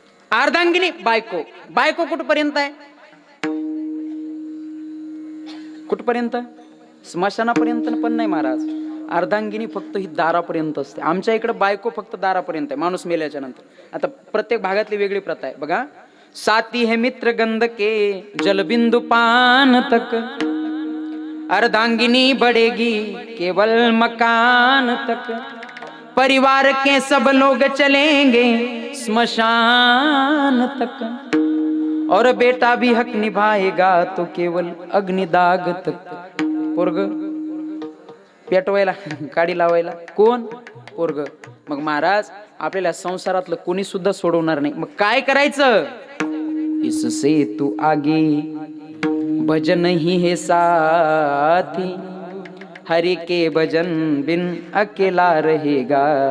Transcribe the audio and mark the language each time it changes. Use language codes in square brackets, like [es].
[mr] अर्धांगिनी बायको, बायको कुठपर्यंत आहे? कुठपर्यंत? स्मशानापर्यंत पण नाही महाराज. अर्धांगिनी फक्त ही दारापर्यंत असते. आमच्या इकडे बायको फक्त दारापर्यंत आहे, माणूस मेल्याच्या नंतर. आता प्रत्येक भागातली वेगळी प्रथा आहे बघा. [hi] साथी है मित्र गंध के जलबिंदु पान तक, अर्धांगिनी बढ़ेगी केवल मकान तक, परिवार के सब लोग चलेंगे स्मशान तक, और बेटा भी हक निभाएगा तो केवल अग्निदाग तक. [mr] पोरग पेटवायला काडी लावायला कोण? पोरग. मग महाराज आपल्याला संसारातलं कोणी सुद्धा सोडवणार नाही. मग काय करायचं? [hi] इससे तू आगे भजन ही है साथी, हरि के भजन बिन अकेला रहेगा.